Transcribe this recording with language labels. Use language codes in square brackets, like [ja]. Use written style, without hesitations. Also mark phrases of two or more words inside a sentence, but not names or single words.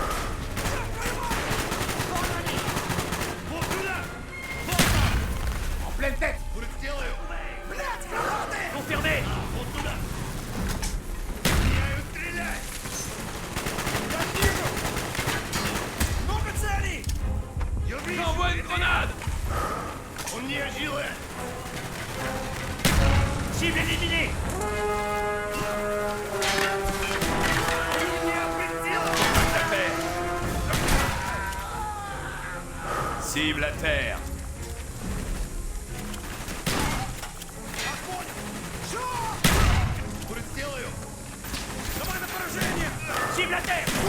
[fr] En pleine tête! Confirmé! J'envoie une grenade. [ru] Он не жилый! [fr] Cible éliminée! À terre. Cible à terre. Cible à terre!